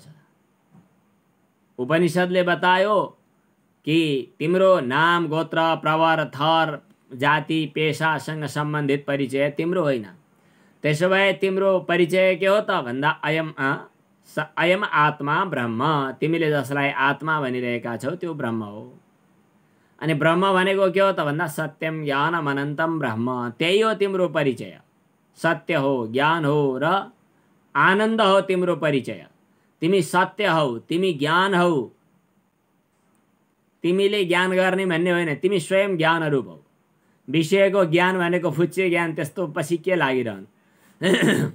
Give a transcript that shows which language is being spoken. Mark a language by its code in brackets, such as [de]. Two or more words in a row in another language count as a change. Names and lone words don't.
[ne] उपनिषदले बतायो कि तिम्रो नाम, गोत्र, प्रवर, थर, जाति, पेशासँग सम्बन्धित परिचय तिम्रो होइन। त्यसो भए तिम्रो परिचय के हो त भन्दा [sa] अयम आत्मा ब्रह्म, [ne] तिमीले जसलाई आत्मा भनिरहेका छौ त्यो ब्रह्म हो। अनि ब्रह्म भनेको के हो त भन्दा [sa] सत्यम ज्ञानम अनन्तम ब्रह्म, [ne] त्यही हो तिम्रो परिचय। सत्य हो, ज्ञान हो र आनन्द हो तिम्रो परिचय। तिमी सत्य हौ, तिमी ज्ञान हौ। तिमीले ज्ञान गर्ने भन्ने होइन, तिमी स्वयं ज्ञान रूप हौ। विषयको ज्ञान भनेको फुच्चे ज्ञान, त्यस्तो पछि के लागिरहनु।